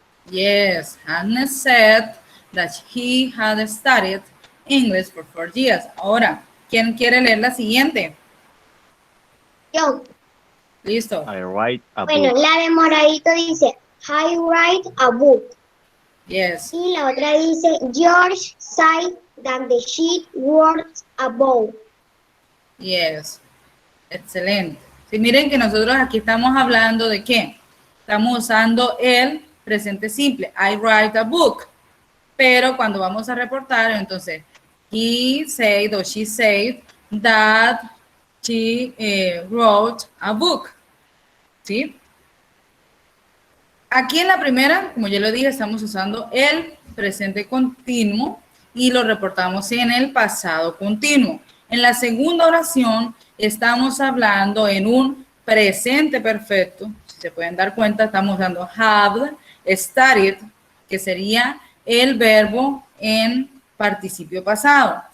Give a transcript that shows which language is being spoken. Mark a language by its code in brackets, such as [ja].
[en] Yes, Hannes said that he had studied English for 4 years. [es] Ahora, ¿quién quiere leer la siguiente? Yo. Listo. [en] I write a [es] Bueno, [en] book. [es] la de moradito dice, [en] I write a book. Yes. [es] Y la otra dice, [en] George said that the sheet was a bow. Yes. [es] Excelente. Sí, miren que nosotros aquí estamos hablando de qué. Estamos usando el presente simple. [en] I write a book. [es] Pero cuando vamos a reportar, entonces, [en] he said or she said that she wrote a book. [es] ¿Sí? Aquí en la primera, como ya lo dije, estamos usando el presente continuo y lo reportamos en el pasado continuo. En la segunda oración estamos hablando en un presente perfecto. Si se pueden dar cuenta, estamos dando have studied, que sería el verbo en participio pasado.